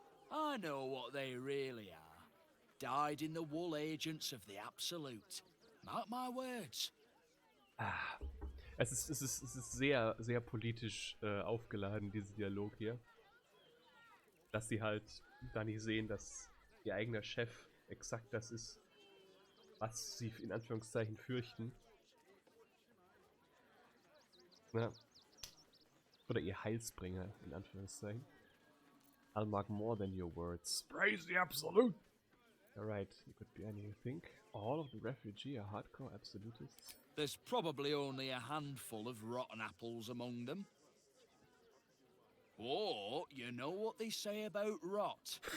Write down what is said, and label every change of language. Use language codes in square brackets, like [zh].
[en] I know what they really are. Dyed-in-the-wool agents of the Absolute. Mark my words. [de] Es ist sehr, sehr politisch aufgeladen, dieser Dialog hier. Dass sie halt da nicht sehen, dass ihr eigener Chef exakt das ist, was sie in Anführungszeichen fürchten. Ja. Oder ihr Heilsbringer, in Anführungszeichen. [en] I'll mark more than your words. Praise the Absolute! Alright, you could be any you think. All of the refugee are hardcore absolutists. There's probably only a handful of rotten apples among them. Or, you know what they say about rot?